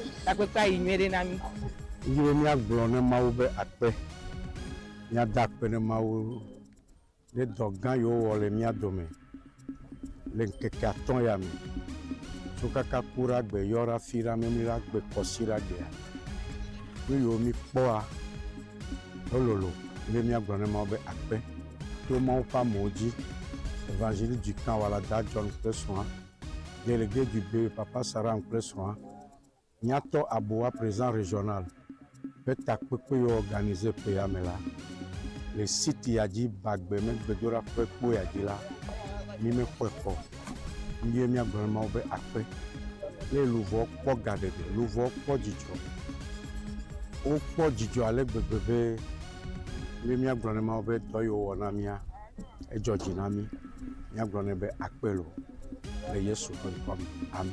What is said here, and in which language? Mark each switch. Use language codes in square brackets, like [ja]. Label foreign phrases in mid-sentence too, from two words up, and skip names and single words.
[ee] Iye miagblɔ ne Mawu be akpe, miada akpe ne Mawu ɖe dɔ gã yiwo wɔ le mia dome le ŋkeke atɔ̃ ya me. Tso kaka ku ɖe agbe yɔ ɖe afi ɖa memi ɖe agbe kɔsi ɖe agbea. Nu yiwo mi kpɔa elolo ye miagblɔ ne Mawu be akpe. To Mawu ƒe amewo dzi, [fr] évangile du camp [ee] Walada John kple srɔ̃a, [fr] délégué du [ee] B Papa Saram kple srɔ̃a. Nyato Aboa [fr] président régional [ee] peut takpekpe organisé peyamela le site yadi Bagbé me gbedora kpekpe yadi la mi me kpekpo mi mia gblema be akpe le luvo kpɔ gadede luvo kpɔ dzidzɔ o kpɔ dzidzɔ ale gbegbe be mi mia gblema be dɔ yiwo wɔ na mia edzɔ dzi na mi mia gblɔne be akpe lo le Yesu ƒe ŋkɔ me amen.